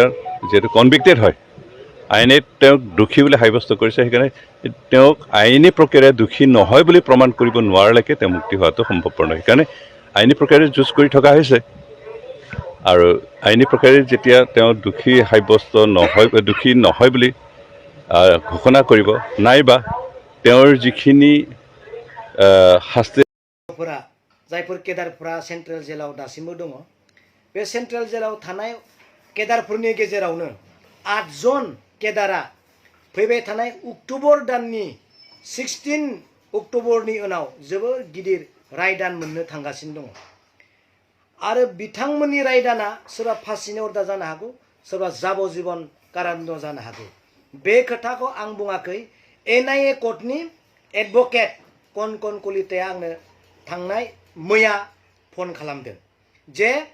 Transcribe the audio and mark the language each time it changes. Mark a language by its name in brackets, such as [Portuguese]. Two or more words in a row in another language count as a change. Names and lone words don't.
[Assamese] যিহেতু কনভিক্টেড হয় আইনে তেওঁক দোষী বুলি সাব্যস্ত কৰিছে সেইকাৰণে তেওঁক আইনী প্ৰক্ৰিয়াৰে দোষী নহয় বুলি প্ৰমাণ কৰিব নোৱাৰালৈকে তেওঁ মুক্তি হোৱাটো সম্ভৱপৰ নহয় সেইকাৰণে আইনী প্ৰক্ৰিয়াৰে যুঁজ কৰি থকা হৈছে আৰু আইনী প্ৰক্ৰিয়াৰে যেতিয়া তেওঁ দোষী সাব্যস্ত নহয় বুলি ঘোষণা কৰিব নাইবা তেওঁৰ যিখিনি শাস্তি [Bodo] जायफोर केदारफोरा सेन्ट्रेल जेलाव दासिमबो दङ बे सेन्ट्रेल जेलाव थानाय केदारफोरनि गेजेरावनो 8 जन केदारा फैबाय थानाय अक्ट'बर दाननि 16 अक्ट'बरनि उनाव जोबोर गिदिर रायदान मोननो थांगासिनो दङ आरो बिथांमोननि रायदाना सोरबा फासिनि अर्डार जानो हागौ सोरबा जाबजीबन कारादन्ड जानो हागौ बे खोथाखौ आं बुङाखै NIA कर्टनि एडभकेट कनकन कलिताया आंनो थांनाय मैया फन खालामदों जे